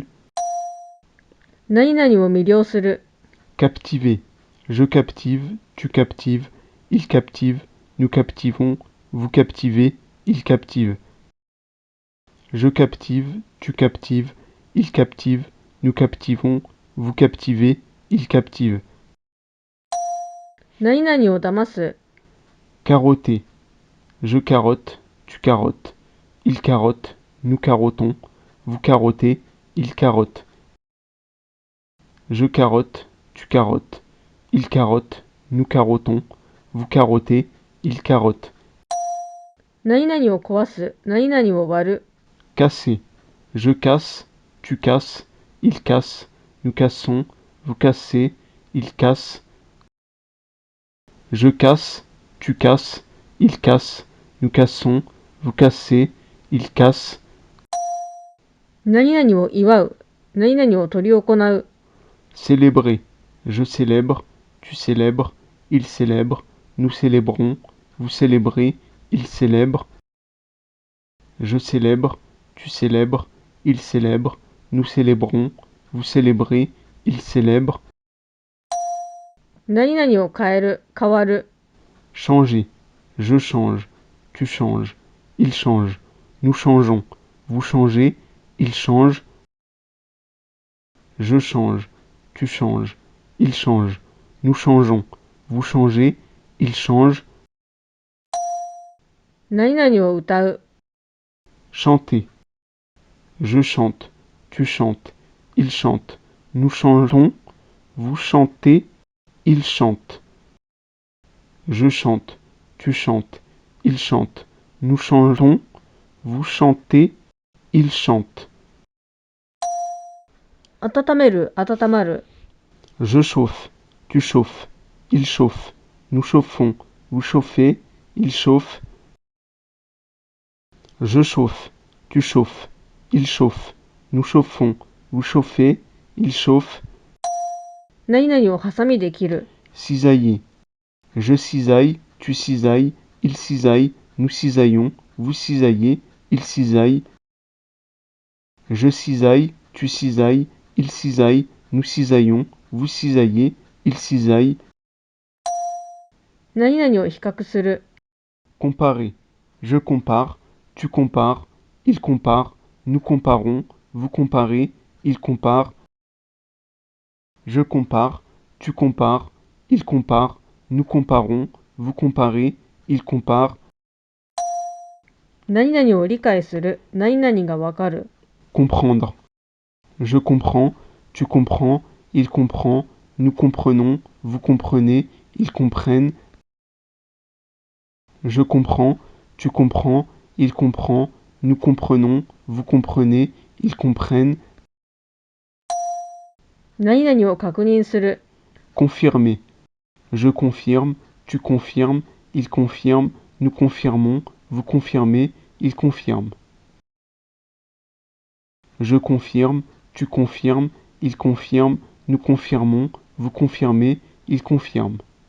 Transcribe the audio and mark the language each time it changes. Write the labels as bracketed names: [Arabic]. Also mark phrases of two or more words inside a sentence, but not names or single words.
[Japanese] 何々を魅了する。 [French] Captiver. Je captive, tu captives, il captive, nous captivons, vous captivez, il captive. Je captive, tu captives, il captive, nous captivons, vous captivez, il captive. [Japanese] 何々を騙す。 [French] Carotter. Je carotte, tu carottes, il carotte, nous carottons, vous carottez, il carotte. Je carotte, tu carottes, il carotte, nous carottons, vous carottez, il carotte. [Japanese] 何々を壊す、何々を割る。 [French] Casser. Je casse, tu casses, il casse, nous cassons, vous cassez, il casse. Je casse, tu casses, il casse, nous cassons, vous cassez, il casse. [Japanese] 何々を祝う、何々を執り行う。 [French] Célébrer. Je célèbre, tu célèbres, il célèbre, nous célébrons, vous célébrez, il célèbre. Je célèbre, tu célèbres, il célèbre, nous célébrons, vous célébrez, il célèbre. [Japanese] 何々を変える、変わる。 [French] Changer. Je change, tu changes, il change, nous changeons, vous changez, il change. Je change, tu changes, il change, nous changeons, vous changez, il change. [Japanese] 何々を歌う。 [French] Chanter. Je chante, tu chantes, il chante, nous chantons, vous chantez, il chante. Je chante, tu chantes, il chante, nous chantons, vous chantez, il chante. [Japanese] 温める、温まる。 [French] Je chauffe, tu chauffes, il chauffe, nous chauffons, vous chauffez, il chauffe. Je chauffe, tu chauffes, il chauffe, nous chauffons, vous chauffez, il chauffe. [Japanese] 何々をハサミで切る。 [French] Cisailler. Je cisaille, tu cisailles, il cisaille, nous cisaillons, vous cisaillez, il cisaille. Je cisaille, tu cisailles, il cisaille, nous cisaillons, vous cisaillez, il cisaille. [Japanese] 何々を比較する。 [French] Comparer. Je compare, tu compares, il compare, nous comparons, vous comparez, il compare. Je compare, tu compares, il compare, nous comparons, vous comparez, il compare. [Japanese] 何々を理解する。何々がわかる。 [French] Comprendre. Je comprends, tu comprends, il comprend, nous comprenons, vous comprenez, ils comprennent. Je comprends, tu comprends, il comprend, nous comprenons, vous comprenez, ils comprennent. [Japanese] 何々を確認する。 [French] Confirmer. Je confirme, tu confirmes, il confirme, nous confirmons, vous confirmez, il confirme. Je confirme, tu confirmes, il confirme, nous confirmons, vous confirmez, il confirme.